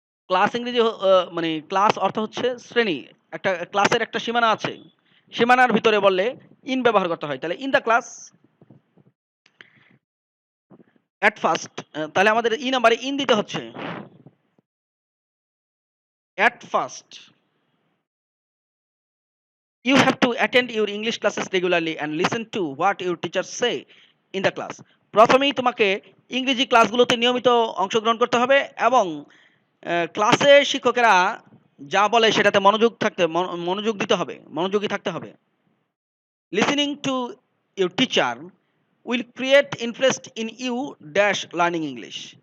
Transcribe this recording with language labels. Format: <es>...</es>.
<bn>Class ইংরেজি মানে class অর্থ হচ্ছে শ্রেণী, একটা ক্লাসের একটা সীমানা আছে, সীমানার ভিতরে বললে ইন ব্যবহার করতে হয়। তাহলে</bn> <en>in the class at first,</en> <bn>তাহলে আমাদের ই নাম্বারে ইন দিতে হচ্ছে।</bn> <en>At first you have to attend your English classes regularly and listen to what your teachers say in the class.</en> <bn>প্রথমেই তোমাকে ইংরেজি ক্লাসগুলোতে নিয়মিত অংশগ্রহণ করতে হবে এবং ক্লাসে শিক্ষকেরা যা বলে সেটাতে মনোযোগ দিতে হবে, মনোযোগী থাকতে হবে।</bn> <en>Listening to your teacher will create interest in you dash learning English.</en>